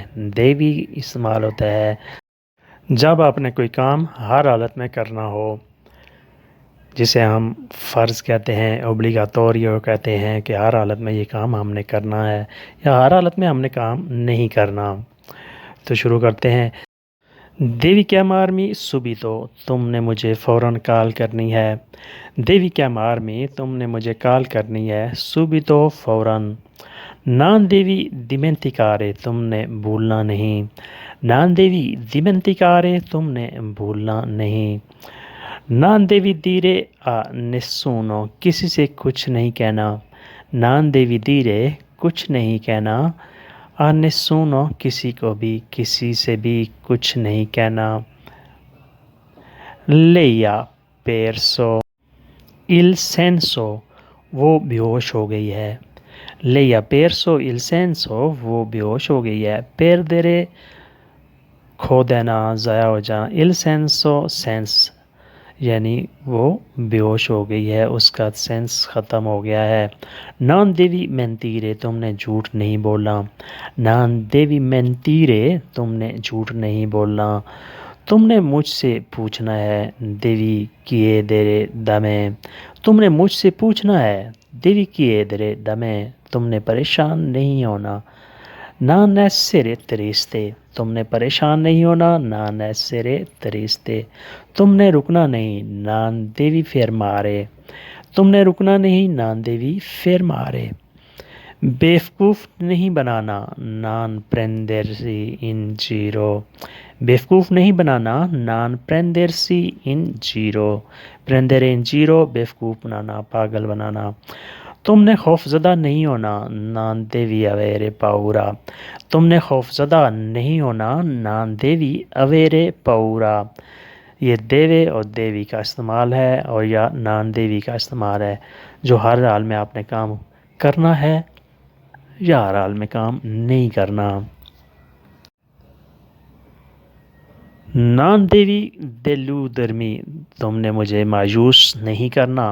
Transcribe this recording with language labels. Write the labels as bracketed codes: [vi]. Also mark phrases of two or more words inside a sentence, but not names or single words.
[ur] دیوی استعمال ہوتا ہے جب آپ نے کوئی کام ہر حالت میں کرنا ہو، جسے ہم فرض کہتے ہیں، اوبلیگاتوریو کہتے ہیں کہ ہر حالت میں یہ کام ہم نے کرنا ہے یا ہر حالت میں ہم نے کام نہیں کرنا۔ تو شروع کرتے ہیں۔ [it] devi chiamarmi subito, [ur] تم نے مجھے فوراً کال کرنی ہے۔ [it] devi chiamarmi, [ur] تم نے مجھے کال کرنی ہے۔ subito، فوراً۔ [it] non devi dimenticare, [ur] تم نے بھولنا نہیں۔ [it] non devi dimenticare, [ur] تم نے بھولنا نہیں۔ [it] non devi dire a nessuno, [ur] کسی سے کچھ نہیں کہنا۔ [it] non devi dire, [ur] کچھ نہیں کہنا۔ [it] a nessuno, [ur] کسی کو بھی، کسی سے بھی کچھ نہیں کہنا۔ [it] lei ha perso il senso، [ur] وہ بے ہوش ہو گئی ہے۔ [it] lei ha perso il senso، [ur] وہ بے ہوش ہو گئی ہے۔ perdere، کھو دینا، ضائع ہو جانا۔ [it] il senso، [ur] سینس، یعنی وہ بے ہوش ہو گئی ہے، اس کا سینس ختم ہو گیا ہے۔ [it] non devi mentire, [ur] تم نے جھوٹ نہیں بولنا۔ [it] non devi mentire, [ur] تم نے جھوٹ نہیں بولنا۔ تم نے مجھ سے پوچھنا ہے۔ [it] devi chiedere da me, [ur] تم نے مجھ سے پوچھنا ہے۔ [it] devi chiedere da me, [ur] تم نے پریشان نہیں ہونا۔ [it] non essere triste، [ur] تم نے پریشان نہیں ہونا۔ [it] non essere triste، [ur] تم نے رکنا نہیں۔ [it] non devi fermare، [ur] تم نے رکنا نہیں۔ [it] non devi fermare۔ [ur] بیوقوف نہیں بنانا۔ [it] non prendersi in giro، [ur] بیوقوف نہیں بنانا۔ [it] non prendersi in giro، prendere in giro، [ur] بیوقوف بنانا، پاگل بنانا۔ تم نے خوف زدہ نہیں ہونا۔ [it] non devi avere paura، [ur] تم نے خوف زدہ نہیں ہونا۔ [it] non devi avere paura۔ [ur] یہ دیوے اور دیوی کا استعمال ہے اور یا [it] non devi [ur] کا استعمال ہے، جو ہر حال میں آپ نے کام کرنا ہے یا ہر حال میں کام نہیں کرنا۔ [it] non devi deludermi, [ur] تم نے مجھے مایوس نہیں کرنا۔